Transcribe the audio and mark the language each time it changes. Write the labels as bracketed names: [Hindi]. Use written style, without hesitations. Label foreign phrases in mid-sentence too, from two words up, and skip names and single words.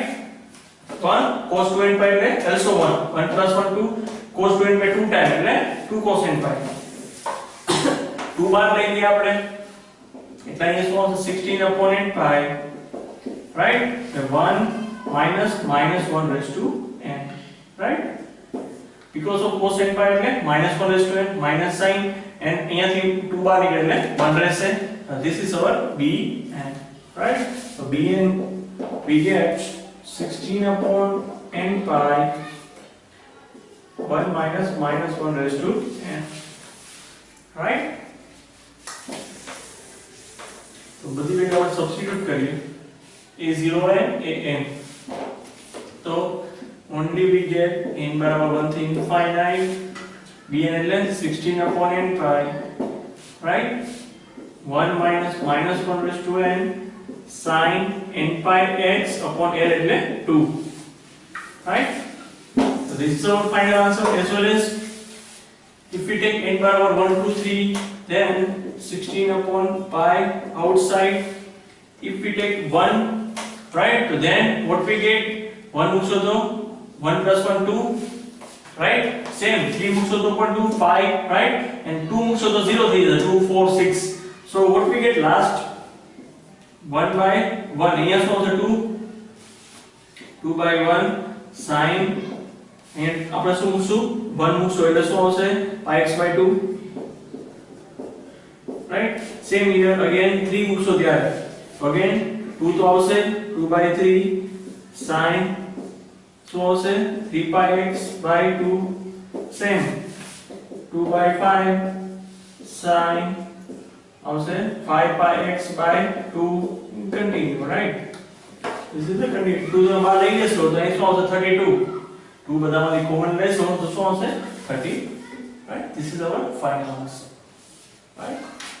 [English] 1 cos 2n pi એટલે also 1, 1 plus 1 2, cos 2n pi 2 times એટલે 2 cos n pi. [Gujarati] 2 બાર લઈ લઈએ આપણે, એટલે અહીંયા શું આવશે? [English] 16 upon n pi, right? The 1 minus -1 raised to n, right? Because of cos n pi એટલે -1 raised to n, minus sign, and [Gujarati] અહીંયાથી 2 બાર નીકળે એટલે 1 રહેશે. [English] This is our bn, right? So bn we get 16 upon n pi 1 minus -1 raised to n, right? [Hindi] तो बड़ी [Gujarati] वेल्यू આપણે સબસ્ટિટ્યુટ કરીએ, [English] a0n an, તો only we get n [Gujarati] બરાબર 1 થી [English] infinite, bn એટલે 16 upon n pi, right? 1 minus -1 raised to n sin n pi x upon l એટલે 2, right? So this is our final answer. As well as if we take n બરાબર 1 2 3, then 16 upon pi outside, if we take 1, right, so then what we get? [Gujarati] 1 મૂકશો તો 1 plus 1 2, right? Same 3 મૂકશો તો પણ 2 5, [English] right? And [Gujarati] 2 મૂકશો તો 0 થઈ જશે, 2 4 6. [English] So what we get last? 1 by 1, [Gujarati] અહીંયા શું આવશે? [English] 2 by 1 sin, and [Gujarati] આપણે શું મૂકશું? 1 મૂકશો એટલે શું આવશે? [English] pi x by 2, right? Same here, again 3 [Gujarati] મૂકશો ત્યારે, [English] so again [Gujarati] 2 તો આવશે, [English] 2 by 3 sin [Gujarati] શું આવશે? [English] 3 pi x by 2, same 2 by 5 sin આવશે 5 pi x by 2, continue, right? This is the continue. [Gujarati] 2 તો બહાર લઈ લેશો તો અહીં શું આવશે? 32. 2 બધામાંથી કોમન લેશો તો શું આવશે? 30, [English] right? This is our final answer, right?